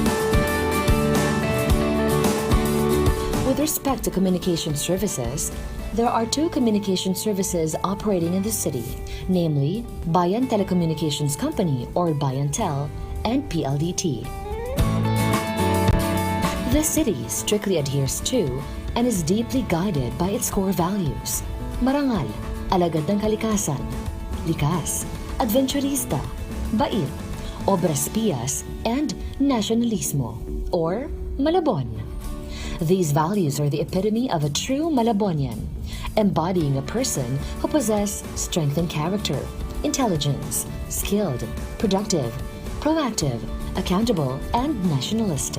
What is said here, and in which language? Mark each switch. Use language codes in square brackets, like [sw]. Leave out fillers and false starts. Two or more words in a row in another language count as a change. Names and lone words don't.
[en] With respect to communication services, There are two communication services operating in the city, namely Bayan Telecommunications Company or Bayantel and PLDT. The city strictly adheres to and is deeply guided by its core values. [tl] Marangal, alagad ng kalikasan, likas, adventurista, bait, obras pias, [en] and nationalismo, or Malabon. These values are the epitome of a true Malabonian, embodying a person who possesses strength and character, intelligence, skilled, productive, proactive, accountable, and nationalistic.